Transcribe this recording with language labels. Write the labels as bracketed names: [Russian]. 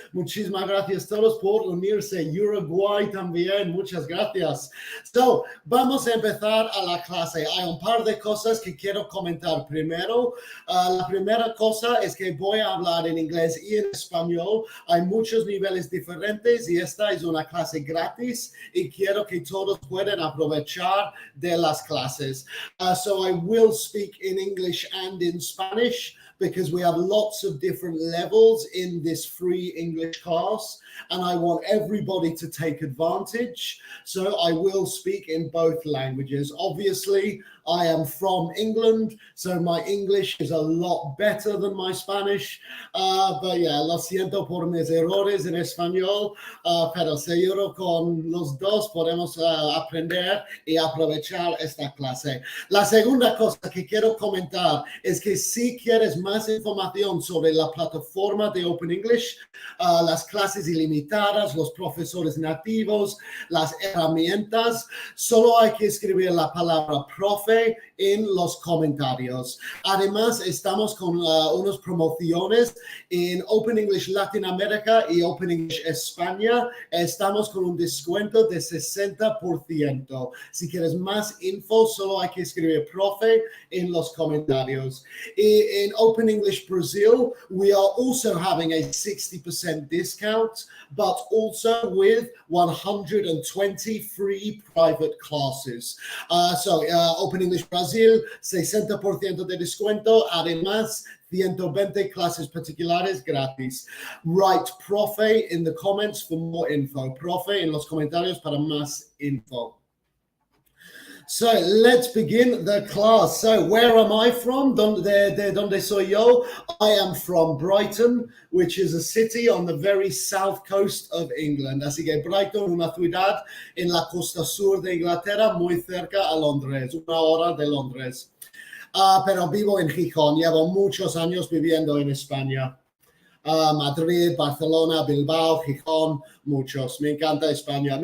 [Spanish] Muchísimas gracias todos por unirse. Uruguay también, muchas gracias. So, vamos a empezar a la clase. Hay un par de cosas que quiero comentar primero. La primera cosa es que voy a hablar en inglés y en español. Hay muchos niveles diferentes y esta es una clase gratis y quiero que todos puedan aprovechar de las clases. [English] So I will speak in English and in Spanish because we have lots of different levels in this free English class and I want everybody to take advantage. So I will speak in both languages. Obviously, I am from England, so my English is a lot better than my Spanish. But yeah, [Spanish] lo siento por mis errores en español, pero seguro con los dos podemos aprender y aprovechar esta clase. La segunda cosa que quiero comentar es que si quieres más información sobre la plataforma de Open English, las clases ilimitadas, los profesores nativos, las herramientas, solo hay que escribir la palabra profe en los comentarios. Además, estamos con unas promociones en Open English Latinoamérica y Open English España. Estamos con un descuento de 60%. Si quieres más info, solo hay que escribir profe en los comentarios. Y en [English] Open English Brazil, we are also having a 60% discount, but also with 120 free private classes. [Spanish] So Open English Brasil, 60% de descuento, además 120 clases particulares gratis. [English] Write profe in the comments for more info. [Spanish] Profe en los comentarios para más info. [English] So let's begin the class. So where am I from? [Spanish] De donde soy yo? [English] I am from Brighton, which is a city on the very south coast of England. [Spanish] Así que Brighton, una ciudad en la costa sur de Inglaterra, muy cerca a Londres, 1 hora de Londres. Pero vivo en Gijón, llevo muchos años viviendo en España. Madrid, Barcelona, Bilbao, Gijón, muchos. Me encanta España.